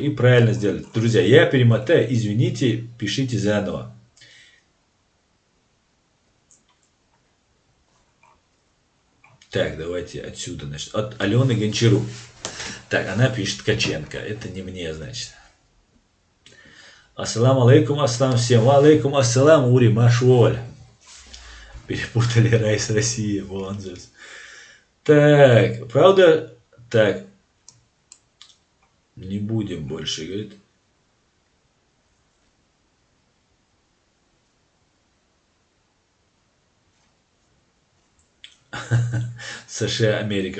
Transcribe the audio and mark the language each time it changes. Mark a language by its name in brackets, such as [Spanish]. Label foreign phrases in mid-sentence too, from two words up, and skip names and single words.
[Russian] И правильно сделали. Друзья, я перемотаю. Извините, пишите заново. Так, давайте отсюда. Значит, от Алены Гончару. Так, она пишет Ткаченко. Это не мне, значит. [Arabic] السلام عليكم, [Russian] ассалам всем. [Arabic] وعليكم السلام, [Russian] Ури Машволь. Перепутали рай с Россией. Вон здесь. Так, правда? Так. Не будем больше, говорит. США, Америка.